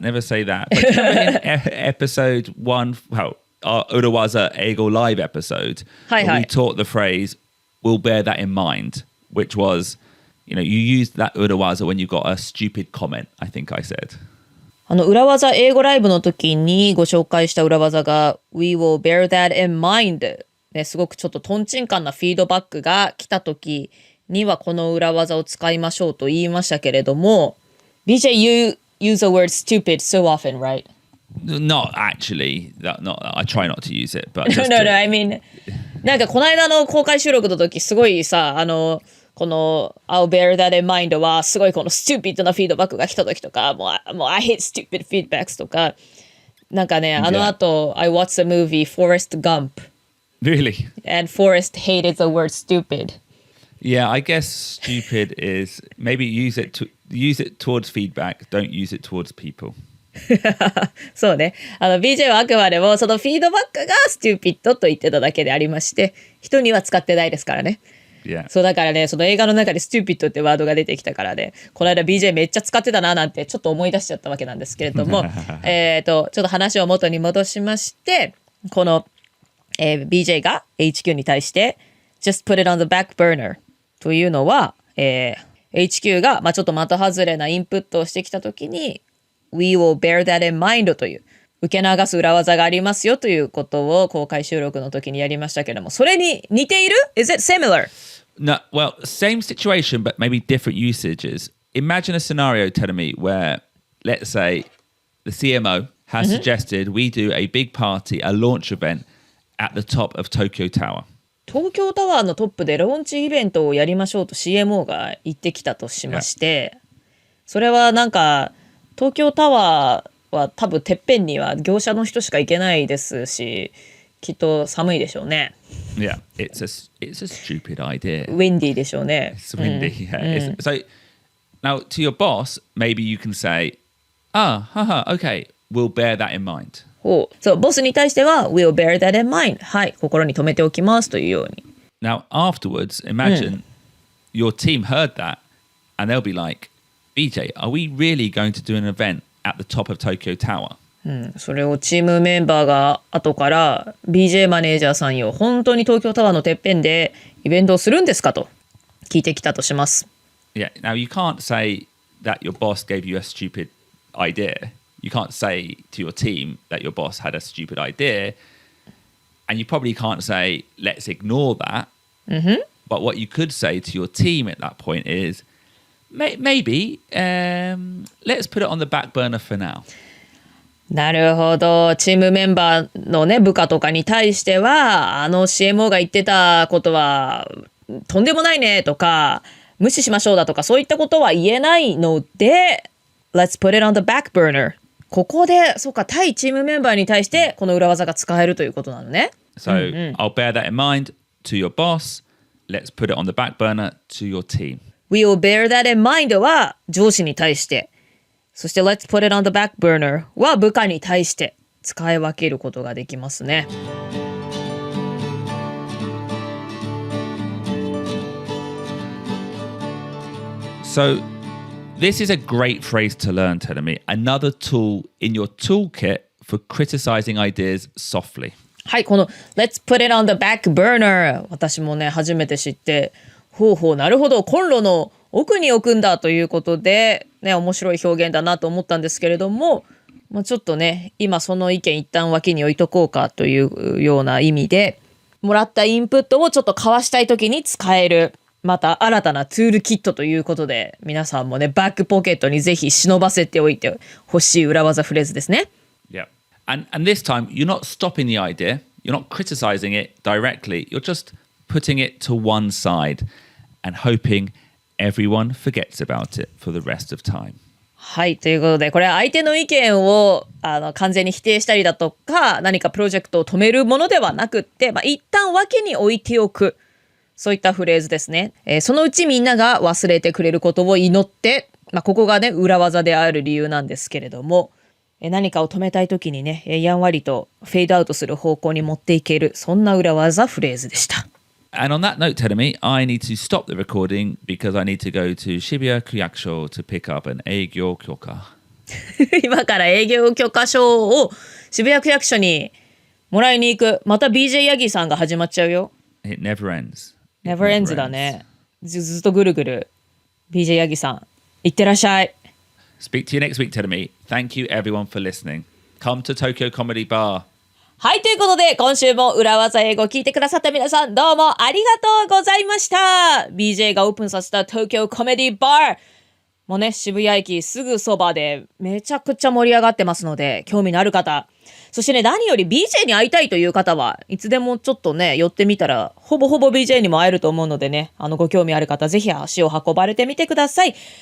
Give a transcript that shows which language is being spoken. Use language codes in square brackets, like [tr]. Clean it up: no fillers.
[en] But remember in episode 1, well, our Urawaza Eigo live episode, we taught the phrase, we'll bear that in mind, which was, you used that Urawaza when you got a stupid comment, I think I said. [ja] 裏技英語ライブの時にご紹介した裏技が [en] We will bear that in mind、 [ja] ね、すごくちょっとトンチンカンなフィードバックが来た時にはこの裏技を使いましょうと言いましたけれども、 [en] BJ, you use the word stupid so often, right? Not actually. I try not to use it, but no, I mean [ja] なんかこの間の公開収録の時すごいさ、この [en] I'll bear that in mind [ja] はすごいこの stupid なフィードバックが来た時とか、もう [en] I hate stupid feedbacks [ja] とか、なんかね、後 [en] I watched the movie Forrest Gump. Really? And Forrest hated the word stupid. Yeah, I guess stupid is maybe use it towards feedback, don't use it towards people. [ja] そうね。 BJ はあくまでもそのフィードバックがステューピッドと言ってただけでありまして、人には使ってないですからね。 [en] Yeah. [ja] そうだからね、その映画の中でステューピッドってワードが出てきたからね、この間 BJ めっちゃ使ってたななんてちょっと思い出しちゃったわけなんですけれども、ちょっと話を元に戻しまして、この、BJ が HQ に対して [en] Just put it on the back burner [ja] というのは、HQ が、ちょっと的外れなインプットをしてきたときに [en] We will bear that in mind [ja] という受け流す裏技がありますよということを公開収録の時にやりましたけども、それに似ている？ [en] Is it similar? No, well, same situation, but maybe different usages. Imagine a scenario, telling me, where, let's say, the CMO has suggested we do a big party, a launch event at the top of Tokyo Tower. [ja] 東京タワーのトップでローンチイベントをやりましょうと CMO が言ってきたとしまして、それはなんか東京タワーは多分てっぺんには業者の人しか行けないですし、きっと寒いでしょうね。 [en] Yeah, it's a stupid idea. [ja] ウィンディーでしょうね。 [en] It's windy. Yeah. So now to your boss, maybe you can say, okay, we'll bear that in mind. [ja] そう、ボスに対しては [en] We'll bear that in mind. [ja] はい、心に留めておきますというように。 [en] Now afterwards, imagine your team heard that and they'll be like, BJ, are we really going to do an event at the top of Tokyo Tower? [ja] それをチームメンバーが後から BJ マネージャーさんよ、本当に東京タワーのてっぺんでイベントをするんですかと聞いてきたとします。 [en] Yeah, now you can't say that your boss gave you a stupid idea. You can't say to your team that your boss had a stupid idea. And you probably can't say, let's ignore that. But what you could say to your team at that point is, maybe let's put it on the back burner for now. [ja] なるほど。チームメンバーのね、部下とかに対しては、CMO が言ってたことは、とんでもないねとか、無視しましょうだとか、そういったことは言えないので、 [en] Let's put it on the back burner. [ja] ここで、そうか、対チームメンバーに対して、この裏技が使えるということなのね。 [en] So, I'll bear that in mind to your boss. Let's put it on the back burner to your team. We'll bear that in mind [ja] は上司に対して。そして [en] Let's put it on the back burner [ja] は部下に対して使い分けることができますね。 [en] So, this is a great phrase to learn, telling me. Another tool in your toolkit for criticizing ideas softly. [ja] はい、この [en] Let's put it on the back burner [ja] 私もね、初めて知って、なるほど、コンロの奥に置くんだということで、ね、面白い表現だなと思ったんですけれども、ちょっとね、今その意見一旦脇に置いとこうかというような意味で、もらったインプットをちょっと交わしたいときに使える、また新たなツールキットということで、皆さんもね、バックポケットにぜひ忍ばせておいてほしい裏技フレーズですね。 [en] Yeah. And this time, you're not stopping the idea. You're not criticizing it directly. You're just putting it to one side and hoping everyone forgets about it for the rest of time. [ja] はい、ということで、これは相手の意見を完全に否定したりだとか、何かプロジェクトを止めるものではなくって、一旦脇に置いておく。そういったフレーズですね。そのうちみんなが忘れてくれることを祈って、ここがね、裏技である理由なんですけれども、何かを止めたいときにね、やんわりとフェードアウトする方向に持っていける、そんな裏技フレーズでした。 [en] And on that note, Terumi, I need to stop the recording because I need to go to Shibuya Kuyakusho to pick up an 営業許可。 [ja] 今から営業許可証を渋谷区役所にもらいに行く。また BJ ヤギさんが始まっちゃうよ。 [en] It never ends. Never ends [ja] だね。ずっとぐるぐる。 BJ ヤギさん、いってらっしゃい。 [en] Speak to you next week, Terumi. Thank you everyone for listening. Come to Tokyo Comedy Bar. [ja] はい、ということで、今週も裏技英語を聞いてくださった皆さん、どうもありがとうございました。 BJ がオープンさせた東京コメディバーもうね、渋谷駅すぐそばでめちゃくちゃ盛り上がってますので、興味のある方、そしてね、何より BJ に会いたいという方はいつでもちょっとね、寄ってみたら、ほぼほぼ BJ にも会えると思うのでね、ご興味ある方、ぜひ足を運ばれてみてください。